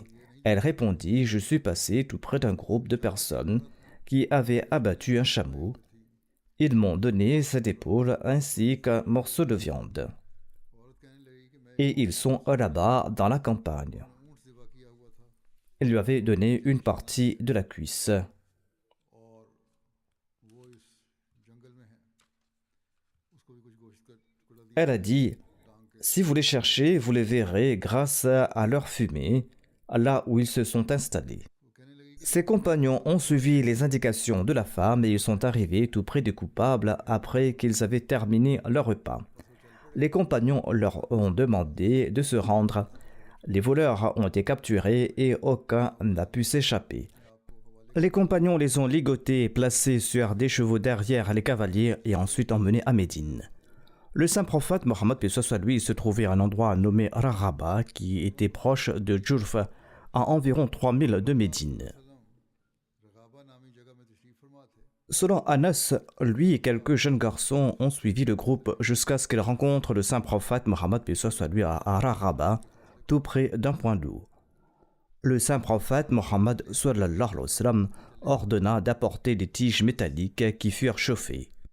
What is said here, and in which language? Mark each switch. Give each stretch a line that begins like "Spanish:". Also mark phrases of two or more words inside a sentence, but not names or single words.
French: Elle répondit « Je suis passé tout près d'un groupe de personnes qui avaient abattu un chameau. Ils m'ont donné cette épaule ainsi qu'un morceau de viande. Et ils sont là-bas dans la campagne. » Il lui avait donné une partie de la cuisse.
Urdu: اور وہ اس جنگل میں ہے، اس کو بھی کچھ گوشت کا ٹکڑا دیا
French: Elle a dit,
Urdu: ٹانگ کے.
French: si vous les cherchez, vous les verrez grâce à leur fumée, là où ils se sont installés.
Urdu: وہ کہنے لگی کہ
French: Ses compagnons ont suivi les indications de la femme et ils sont arrivés tout près des coupables après qu'ils avaient terminé leur repas. Les compagnons leur ont demandé de se rendre. Les voleurs ont été capturés et aucun n'a pu s'échapper. Les compagnons les ont ligotés et placés sur des chevaux derrière les cavaliers et ensuite emmenés à Médine. Le saint prophète Mohammed paix soit lui se trouvait à un endroit nommé Raraba qui était proche de Djourf, à environ 3000 de Médine.
Urdu: رغابہ نامی جگہ میں تشریف فرما تھے.
French: Selon Anas, lui et quelques jeunes garçons ont suivi le groupe jusqu'à ce qu'ils rencontrent le saint prophète Mohammed paix soit lui à Raraba, tout près d'un point d'eau. Le saint prophète Mohammed
Arabic: صلى الله عليه وسلم
French: ordonna d'apporter des tiges métalliques qui furent chauffées.